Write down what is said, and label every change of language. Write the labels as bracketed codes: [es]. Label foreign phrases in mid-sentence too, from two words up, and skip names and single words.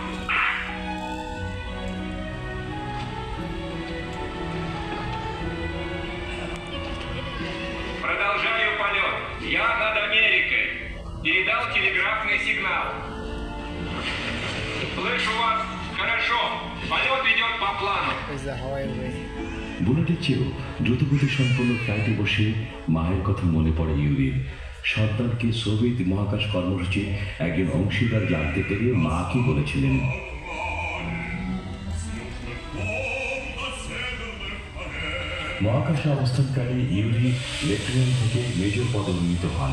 [ru] Продолжаю полет. Я над Америкой. Передал телеграфный сигнал. Слышу вас хорошо. Полет идет по плану. [bn] বুলেটের চেয়েও দ্রুতগতি সম্পন্ন ফ্লাইটে বসে মায়ের কথা মনে পড়ে ইউরির। সন্তানকে সোভিয়েত মহাকাশ কর্মসূচির একজন অংশীদার জানতে পেরে মা কি বলেছিলেন। মহাকাশে অবস্থানকারী ইউরি লেফটেন্যান্ট থেকে মেজর পদে উন্নীত হন।